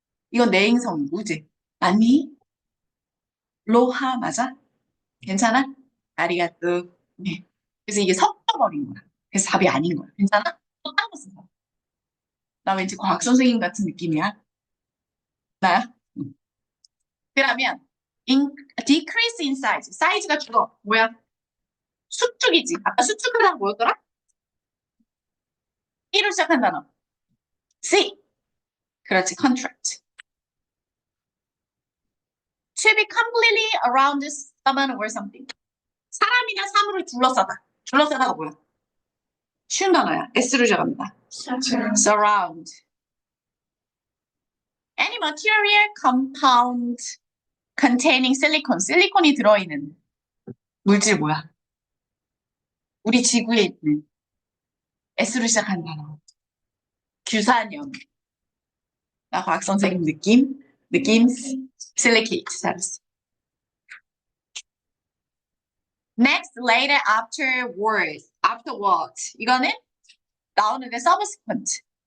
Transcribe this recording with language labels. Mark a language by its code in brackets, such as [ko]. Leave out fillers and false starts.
[ko] 이건 내행성이고, 그지? 아니, 로하 맞아? 괜찮아? 아리가또. 네. 그래서 이게 섞여버린 거야. 그래서 답이 아닌 거야. 괜찮아? 또 다른 거 쓴다. 나 왠지 과학 선생님 같은 느낌이야. 나야? 응. 그러면 [en] decrease in size. [ko] 사이즈가 줄어. 뭐야? 수축이지. 아까 수축하다가 뭐였더라? E로 시작한 단어. C. 그렇지. contract. [en] To be completely around someone or something. [ko] 사람이나 사물을 둘러싸다. 둘러싸다가 뭐야? 쉬운 단어야. S로 시작합니다. surround. [en] Any material compound containing silicon. [ko] 실리콘이 들어있는 물질 뭐야? 우리 지구에 있는 S로 시작한 단어. 규산염. 나 과학 선생님 느낌, silicate. 잘했어. [en] Next, later, afterwards, afterwards. [ko] 이거는 나오는데 subsequent.